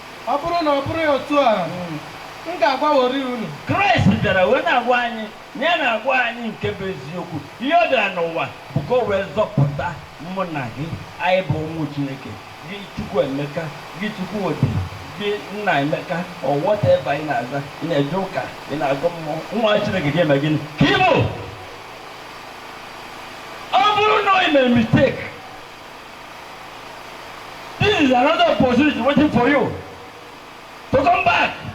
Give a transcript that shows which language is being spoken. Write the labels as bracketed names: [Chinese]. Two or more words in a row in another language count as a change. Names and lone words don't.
[Igbo] Ọ bụrụ na ọ bụrụ ya otu a, Mm. m ga-agwaworị unu. Kraịst bịara wee na-agwa anyị Ya na-agwa anyị nke bụ eziokwu. Ihe ọ bịara n'ụwa bụ ka o wee zọpụta mụ na gị. Anyị bụ ụmụ Chineke. Gị Chukwuemeka, gị Chukwudi, gị Nna Emeka, [English] or whatever [Igbo] ị na-aza, ị na-eje ụka, ị na-agụ mmụọ, nwa Chineke ga-eme gịnị? Ka ị bụ. Ọ bụrụ na ị mere [English] mistake, this is another opportunity waiting for you to come back.